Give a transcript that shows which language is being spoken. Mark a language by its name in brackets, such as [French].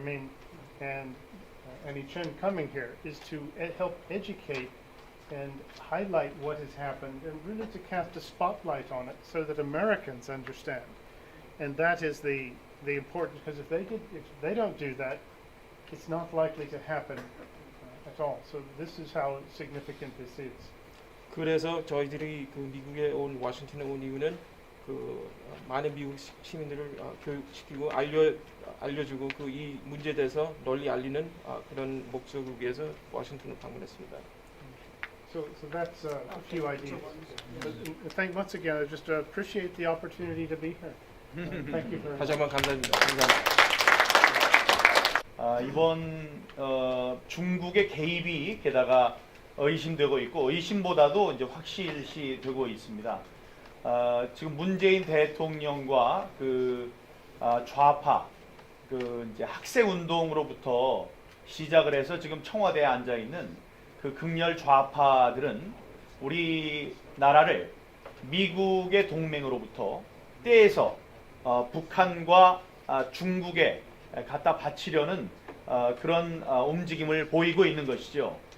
[English] Min and Annie Chen coming here, is to help educate and highlight what has happened and really to cast a spotlight on it so that Americans understand. And that is the importance, because if they don't do that, it's not likely to happen at all. So this is how significant this is. [Korean] 그래서 저희들이 미국에 온 워싱턴에 온 이유는 많은 미국 시민들을 교육시키고 알려주고 이 문제에 대해서 널리 알리는 그런 목적을 위해서 워싱턴을 방문했습니다. [English] So that's a few ideas. But once again, I just appreciate the opportunity to be here. Thank you very much. [Korean] 다시 한번 감사합니다. 이번 중국의 개입이 게다가 의심되고 있고 의심보다도 이제 확실시 되고 있습니다. 지금 문재인 대통령과 좌파 이제 학생 운동으로부터 시작을 해서 지금 청와대에 앉아 있는 극렬 좌파들은 우리나라를 미국의 동맹으로부터 떼서 북한과 중국에 갖다 바치려는 그런 움직임을 보이고 있는 것이죠.